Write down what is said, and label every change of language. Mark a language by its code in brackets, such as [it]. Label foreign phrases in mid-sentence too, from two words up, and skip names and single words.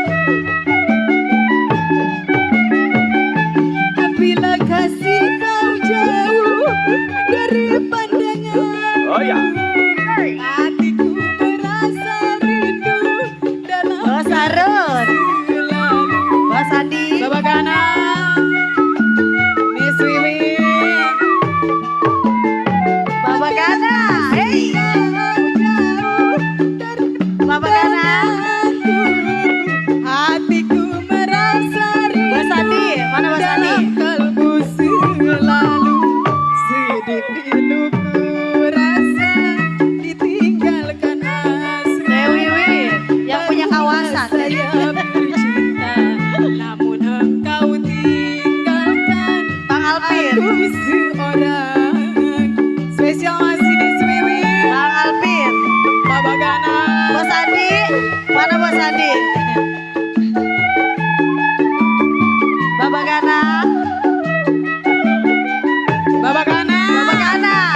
[id] Bila kasih kau jauh dari pandangan, Oh ya. hatiku merasa rindu dalam Bos Arun. selalu. Bos Andi. Baba Gana. Miss Wiwi. Baba Gana. Hey. Baba Gana. Hatiku merasa rindu Bos Andi. Mana Bos Andi? dalam kalbu selalu. Sedih piluku rasa ditinggalkan asmara. Dewi yang punya kawasan. Saya bercinta, namun engkau tinggalkan Bang Alvin. aku seorang. Spesial masih di Swiwi. Bang Alvin. Baba Gana. Bos Andi. Mana Bos Andi? Baba Gana. Baba Gana. Baba Gana.